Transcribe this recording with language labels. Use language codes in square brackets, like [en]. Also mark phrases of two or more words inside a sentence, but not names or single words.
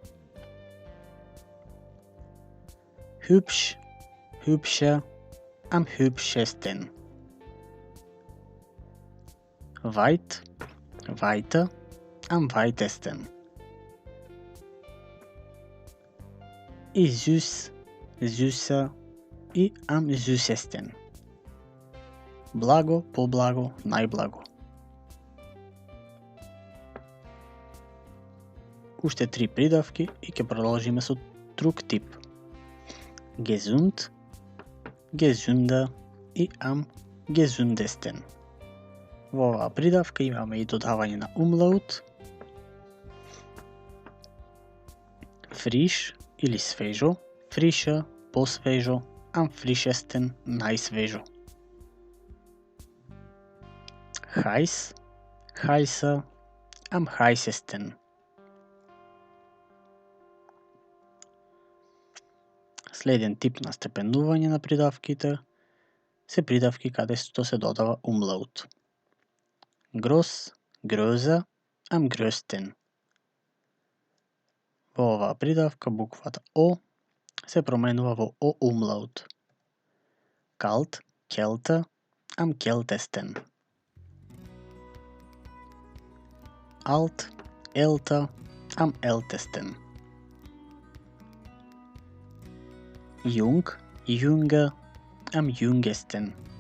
[de] Hübsch, hübscher, am hübschesten. Weit, weiter, am weitesten. И süß, süßer и am süßesten. [mk] Благо, поблаго, најблаго. Уште 3 придавки и ќе продолжиме со друг тип. [de] Gesund, gesünder и am gesündesten. [mk] Во оваа придавка имаме и додавање на umlaut. [de] Frisch [mk] или свежо, [de] frischer, посвежо, am frischesten, најсвежо. Heiß, heißer, am heißesten. [mk] Следен тип на степенување на придавките се придавки каде што се додава umlaut. [de] Gross, größer, am größten. [mk] Во оваа придавка буквата О се променува во О umlaut. [de] Kalt, kälter, am kältesten. Alt, älter, am ältesten. Jung, jünger, am jüngesten.